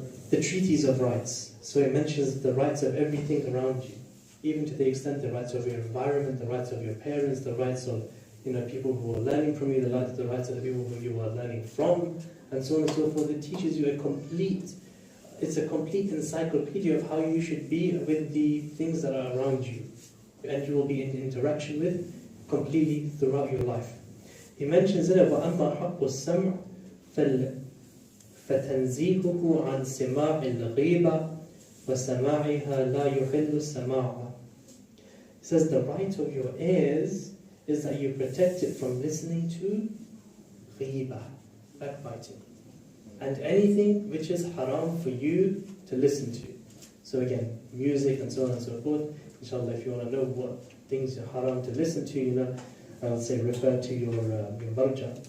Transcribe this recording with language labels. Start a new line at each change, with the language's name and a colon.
English: The treaties of rights. So it mentions the rights of everything around you, even to the extent the rights of your environment, the rights of your parents, the rights of people who are learning from you, the rights of the people who you are learning from, and so on and so forth. It teaches you it's a complete encyclopedia of how you should be with the things that are around you, and you will be in interaction with completely throughout your life.
Arabic: He mentions in it, وَأَمَّا حَقُّ السَّمْعِ فَتَنْزِيهُهُ عَنْ سِمَاعِ الْغِيبَةِ وَسَمَاعِهَا لَا يُحِلُّ السَّمَاعَ.
English: He says the right of your ears is that you protect it from listening to ghiba, backbiting, and anything which is haram for you to listen to. So again, music and so on and so forth. Inshallah, if you want to know what things are haram to listen to, I'll say refer to your marja.